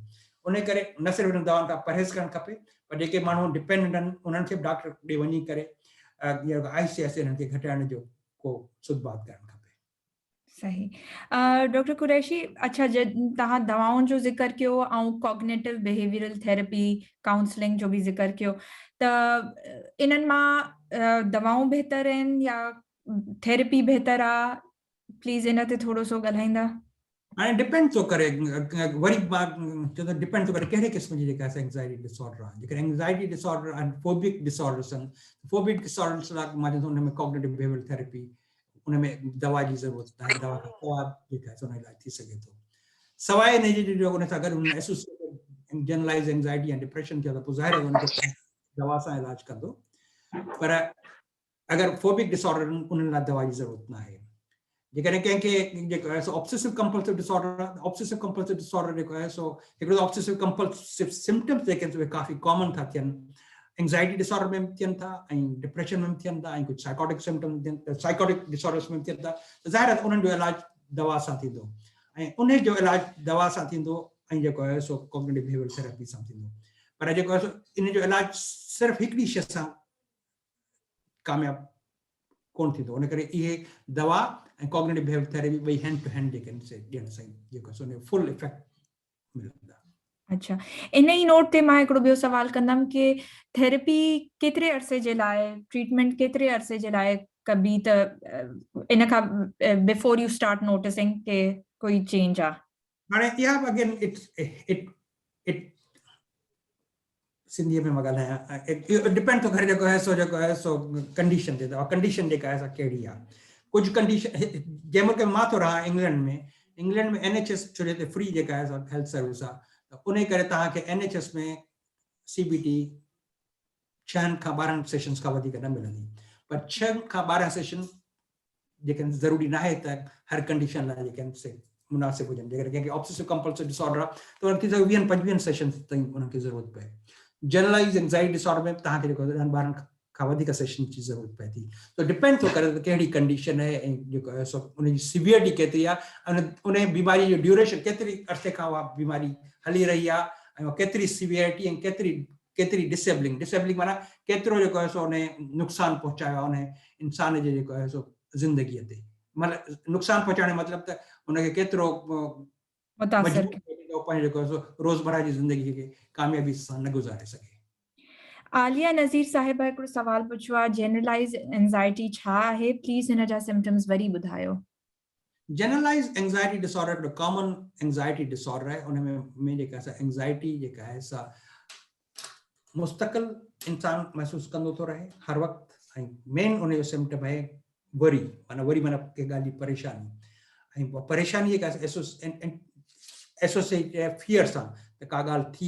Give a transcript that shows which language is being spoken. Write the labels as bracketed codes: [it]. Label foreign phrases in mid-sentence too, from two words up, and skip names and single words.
[sd] उन करे न सिर्फ़ु हिन दवाउनि खां परहेज़ करणु खपे, पर जेके माण्हू डिपेंडेंट आहिनि उन्हनि खे बि डॉक्टर ॾे वञी करे आहिस्ते आहिस्ते हिननि खे घटाइण जो को सुधार करणु खपे। सही। डॉक्टर कुरैशी, अच्छा तव्हां दवाउनि जो ज़िक्र कयो ऐं [en] cognitive behavioral therapy counselling [sd] जो बि ज़िक्र कयो, त इन्हनि मां दवाऊं बहितर आहिनि या थेरेपी बहितर आहे? प्लीज़ इन ते थोरो सो ॻाल्हाईंदा। हाणे डिपेंड थो करे, वरी डिपेंड थो करे कहिड़े क़िस्म जी जेका [en] anxiety disorder [sd] आहे। जेकॾहिं [en] anxiety disorder [sd] आहिनि, [en] phobic disorders [sd] आहिनि, [en] phobic disorders [sd] लाइ मां चवंदो हुन में [en] cognitive behavioral therapy, [sd] उन में दवा जी ज़रूरत आहे, दवा खां सवाइ जेका आहे उन इलाज थी सघे थो। सवाइ इन जे जो उन सां गॾु [en] associated generalised anxiety [sd] या डिप्रेशन थियो त पोइ ज़ाहिर आहे उनखे दवा सां इलाज कंदो, पर अगरि [en] phobic disorder [sd] उन्हनि लाइ दवा जी ज़रूरत न आहे। जेकॾहिं कंहिंखे जेको आहे सो [en] obsessive compulsive disorder [sd] आहे, [en] obsessive compulsive disorder [sd] जेको आहे सो हिकिड़ो [en] obsessive compulsive symptoms [sd] जेके आहिनि उहे काफ़ी कॉमन था थियनि, [en] anxiety disorder [sd] में थियनि था ऐं डिप्रेशन में थियनि था ऐं कुझु [en] psychotic symptom psychotic disorders [sd] में थियनि था त ज़ाहिर आहे उन्हनि जो इलाज दवा सां थींदो ऐं उन जो इलाज दवा सां थींदो ऐं जेको आहे सो [en] cognitive behaviour therapy [sd] सां थींदो पर जेको आहे सो इन जो इलाज सिर्फ़ु हिकिड़ी शइ सां कामयाबु कोन थींदो उन करे इहे दवा ऐं [en] cognitive behaviour therapy [sd] ॿई [en] hand to hand [sd] जेके आहिनि से ॾियण सां जेको आहे सो [en] full effect [sd] मिलंदा। अच्छा इन ही नोट ते मां हिकिड़ो ॿियो सवाल कंदमि कि थेरेपी केतिरे अरसे जे लाइ ट्रीटमेंट केतिरे अरसे जे लाइ कबी त इन खां [en] before you start noticing [sd] के कोई चेंज आहे हाणे इहा [en] again it [sd] सिंधीअ में मां ॻाल्हायां डिपेंड थो करे जेको आहे सो कंडीशन ते कंडीशन जेका आहे कहिड़ी आहे कुझु कंडीशन जंहिं महिल मां थो रहां इंग्लैंड में NHS छो जो हिते फ्री जेका आहे [en] health service [sd] आहे त उन करे तव्हांखे NHS में CBT 6 खां 12 सेशंस खां वधीक न मिलंदी पर 6 खां 12 सेशन जेके ज़रूरी न आहे त हर कंडीशन लाइ जेके आहिनि से मुनासिबु हुजनि जेकॾहिं कंहिंखे [en] obsessive compulsive disorder [sd] आहे त उनखे 20-25 सेशंस ताईं उनखे ज़रूरत पए [en] generalised anxiety disorder [sd] में तव्हांखे जेको 10-12 खां वधीक सेशन जी ज़रूरत पए थी तो डिपेंड थो करे त कहिड़ी कंडीशन आहे ऐं जेको आहे सो उनजी सिवियरिटी केतिरी आहे ऐं उन बीमारी जो ड्यूरेशन केतिरी अरसे खां उहा बीमारी हली रही आहे ऐं केतिरी सिवियरिटी ऐं केतिरी डिसेबलिंग माना केतिरो जेको आहे सो उन नुक़सानु पहुचायो आहे उन इंसान जे जेको आहे सो ज़िंदगीअ ते मतिलबु नुक़सानु पहुचाइण जो मतिलबु त उनखे केतिरो जेको आहे सो रोज़मर्रा जी ज़िंदगी खे कामयाबी सां न गुज़ारे सघे। आलिया नज़ीर साहिबा हिकिड़ो सवाल पुछियो आहे [en] generalised anxiety [sd] छा आहे प्लीज़ हिन जा सिम्टम्स वरी ॿुधायो। [en] generalised anxiety disorder [sd] हिकिड़ो [en] common anxiety disorder [sd] आहे उन में जेका सा एंजाइटी जेका आहे सा मुस्तक़िल इंसान महसूस कंदो थो रहे हर वक़्तु ऐं मेन उन जो सिम्टम आहे वरी माना के ॻाल्हि जी परेशानी ऐं परेशानी जेका [en] associate fear [sd] सां त का ॻाल्हि थी